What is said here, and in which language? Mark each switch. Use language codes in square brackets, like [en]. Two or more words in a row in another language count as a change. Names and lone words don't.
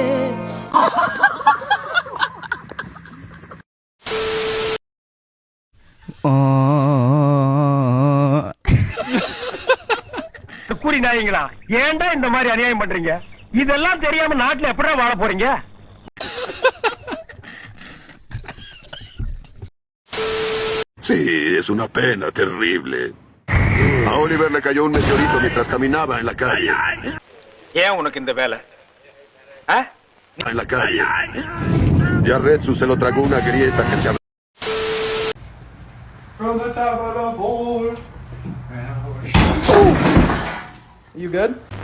[ta] கூறி நாயங்களா, ஏன்டா இந்த மாதிரி அநியாயம் பண்றீங்க? இதெல்லாம் தெரியாம நாட்டுல எப்படா வாழ போறீங்க? [es] Sí, es una pena terrible. A Oliver le cayó un meteorito mientras caminaba en la calle. [ta] ஏன் உனக்கு இந்த வேலை? [es] En la calle. Ya Retsu se lo tragó una grieta que se abrió. [en] From the tower of old. You good?